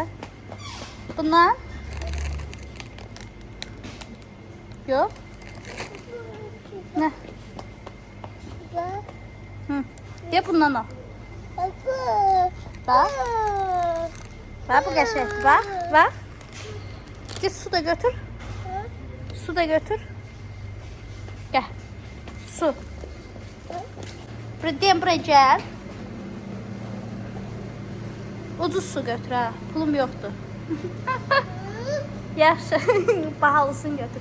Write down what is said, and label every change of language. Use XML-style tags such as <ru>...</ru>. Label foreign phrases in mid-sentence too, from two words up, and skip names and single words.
<az>Bundan? Yox. Nə? Hı. Deyə bundan al. Bax. Bax, bu qəşəngdir, bax. Git su da götür. Su da götür.</az> <tr>Gel. Su. Buraya gel.</tr> <az>Ucuz su götür ha.</az> <tr>Pulum yoktu.</tr> <az>Yaxşı. Pahalısını götür.</az>